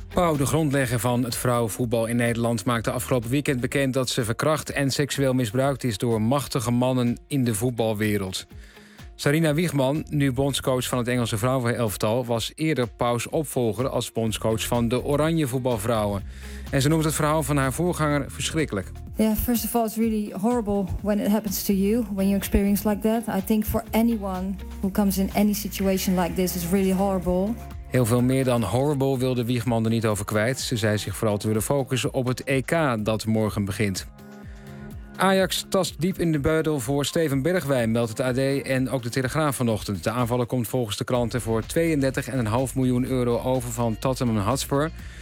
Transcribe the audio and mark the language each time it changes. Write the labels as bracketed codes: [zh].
[nl] Pauw, de grondlegger van het vrouwenvoetbal in Nederland, maakte afgelopen weekend bekend dat ze verkracht en seksueel misbruikt is door machtige mannen in de voetbalwereld. Sarina Wiegman, nu bondscoach van het Engelse vrouwenelftal, was eerder Pauws opvolger als bondscoach van de Oranje voetbalvrouwen. En ze noemt het verhaal van haar voorganger verschrikkelijk. [en] Yeah, first of all, it's really horrible when it happens to you, when you experience like that. I think for anyone who comes in any situation like this, it's really horrible. [nl] Heel veel meer dan horrible wilde Wiegman er niet over kwijt. Ze zei zich vooral te willen focussen op het EK dat morgen begint. Ajax tast diep in de buidel voor Steven Bergwijn, meldt het AD en ook de Telegraaf vanochtend. De aanvaller komt volgens de kranten voor 32,5 miljoen euro over van Tottenham Hotspur.